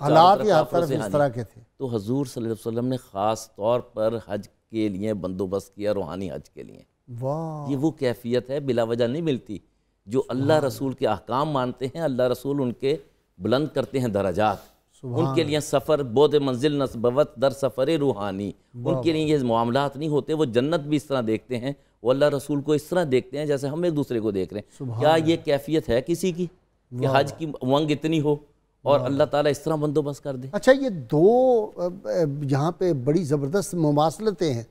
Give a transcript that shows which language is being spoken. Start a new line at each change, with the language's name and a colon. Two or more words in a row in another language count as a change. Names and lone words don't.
Urdu: حالات ہی ہر طرف اس طرح کے تھے، تو حضور صلی اللہ علیہ وسلم نے خاص طور پر حج کے لیے بندوبست کیا، روحانی حج کے لیے۔ یہ وہ کیفیت ہے بلا وجہ نہیں ملتی، جو اللہ رسول کے احکام مانتے ہیں، اللہ رسول ان کے بلند کرتے ہیں درجات، ان کے لیے
Persian: سفر بود منزل نسبت در سفر روحانی،
Urdu: ان کے لیے یہ معاملات نہیں ہوتے، وہ جنت بھی اس طرح دیکھتے ہیں، وہ اللہ رسول کو اس طرح دیکھتے ہیں جیسے ہم ایک دوسرے کو دیکھ رہے ہیں۔ کیا یہ کیفیت ہے کسی کی کہ حج کی امنگ اتنی ہو اور اللہ تعالیٰ اس طرح بندوبست کر دے؟ اچھا یہ دو یہاں پہ بڑی زبردست مماثلتیں ہیں۔